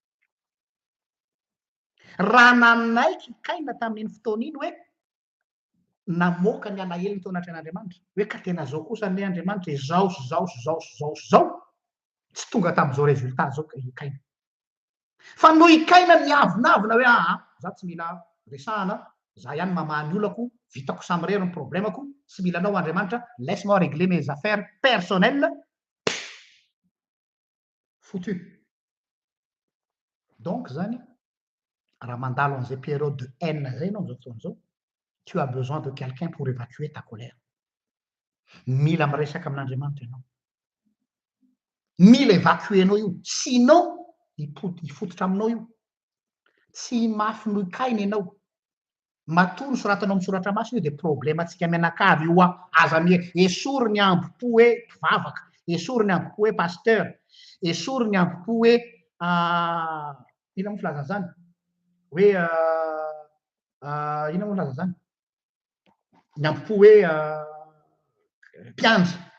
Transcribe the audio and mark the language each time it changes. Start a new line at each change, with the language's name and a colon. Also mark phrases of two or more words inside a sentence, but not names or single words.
Malagasy: Raha nanaiky Kaina tamin'iny fotoana iny hoe namoaka ny alahelo ny tao anaty an'andriamanitra hoe ka tena zao kosa ny andriamanitra zao sy zao sy zao sy zao sy zao tsy tonga tamin'izao rezultat zao ikaina fa no ikaina miavonavina hoe aha za tsy mila resahana za ihany mamahany olako vitako samyrery ny problemako tsy mila anao andriamanitra
French: laisse-moi régler mes affaires personnelles
Malagasy: foutu donc zany raha mandalo an'izay
French: période de haine
Malagasy: zay anao am'izao fotoana zao
French: tu as besoin de quelqu'un pour évacuer ta colère
Malagasy: mila miresaka amin'andriamanitra ianao mila évacuenao io sinon hifototra aminao io tsy mafy no ikaina ianao matory soratanao misoratra maso io de problème atsika mianakavy io aza esory ny ambopo hoe mpivavaka esory ny ambopo hoe pasteur esory ny ambopo hoe ina mo filaza zany hoe ina mo filaza zany ny ambopo hoe mpiandry